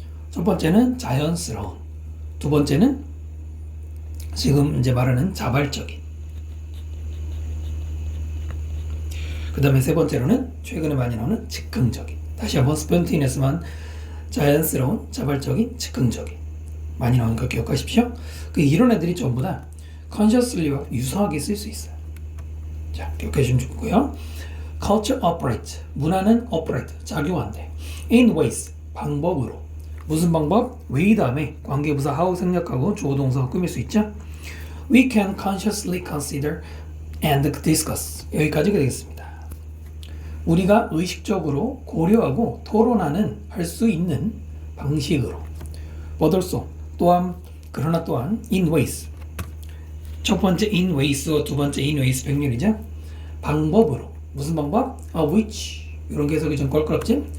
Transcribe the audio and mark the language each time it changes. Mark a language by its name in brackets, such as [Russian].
[Korean] 첫 번째는 자연스러운, 두 번째는 지금 이제 말하는 자발적인, 그 다음에 세 번째로는 최근에 많이 나오는 즉흥적인. 다시 한번 spontaneous만 자연스러운, 자발적인, 즉흥적인 많이 나오니까 기억하십시오. 이런 애들이 전부 다 consciously와 유사하게 쓸 수 있어요. 자, 기억해 주시면 좋고요. [English] culture operate, [Korean] 문화는 operate, 작용한대. in ways, 방법으로. 무슨 방법? way 다음에 관계부사 how 생략하고 주어 동사가 꾸밀 수 있죠. [English] We can consciously consider and discuss. [Korean] 여기까지가 되겠습니다. 우리가 의식적으로 고려하고 토론하는 할 수 있는 방식으로. [English] but also, [Korean] 또한 그러나 또한 in ways. 첫 번째 in ways와 두 번째 in ways 백렬이죠. 방법으로. 무슨 방법? which. 이런 게 해석이 좀 껄끄럽지?